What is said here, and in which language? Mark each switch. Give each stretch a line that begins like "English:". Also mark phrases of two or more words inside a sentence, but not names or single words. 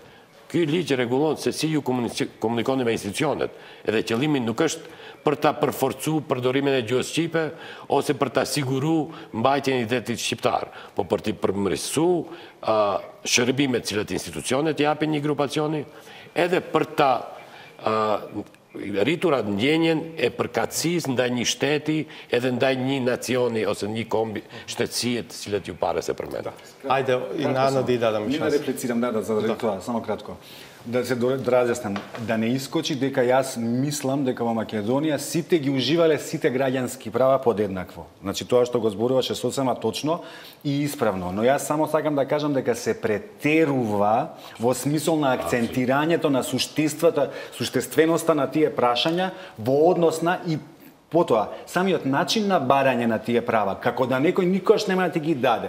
Albanian: Ky ligj rregullon se si ju komunikoni me institucionet, edhe qëllimi nuk është për ta përforcuar përdorimin e gjuhës shqipe ose për ta siguruar mbajtjen e identitetit shqiptar, po për të përmirësuar shërbimet që institucionet japin një grupacioni, edhe për ta rritur atë ndjenjen e përkatësisë ndaj një shteti edhe ndaj një nacioni ose një kombi shtetësie të cilët ju pare se përmenda. Ajde, i Ana да да ми
Macedonian: шанс. Не реплицирам за тоа, само кратко. Да се доразјаснам, да не искочи дека јас мислам дека во Македонија сите ги уживале сите граѓански права подеднакво. Значи тоа што го зборуваше сосема точно и исправно, но јас само сакам да кажам дека се претерува во смисол на акцентирањето на суштественоста на тие прашања во однос на и потоа, самиот начин на барање на тие права, како да некој никош нема да ти ги даде.